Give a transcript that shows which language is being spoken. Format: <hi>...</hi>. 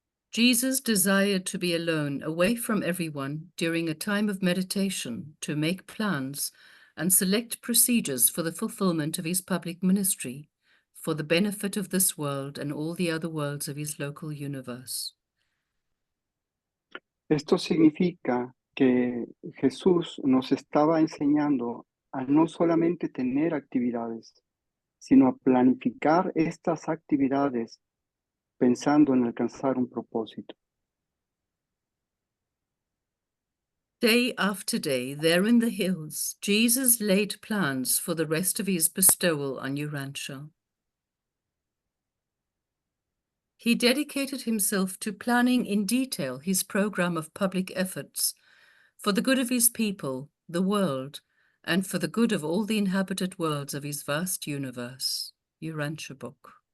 <en>Jesus desired to be alone, away from everyone, during a time of meditation, to make plans and select procedures for the fulfillment of his public ministry, for the benefit of this world and all the other worlds of his local universe.</en> <es>Esto significa que Jesús nos estaba enseñando a no solamente tener actividades, sino a planificar estas actividades pensando en alcanzar un propósito.</es> <en>Day after day, there in the hills, Jesus laid plans for the rest of his bestowal on Urantia. He dedicated himself to planning in detail his program of public efforts for the good of his people, the world, and for the good of all the inhabited worlds of his vast universe. Urantia Book.</en>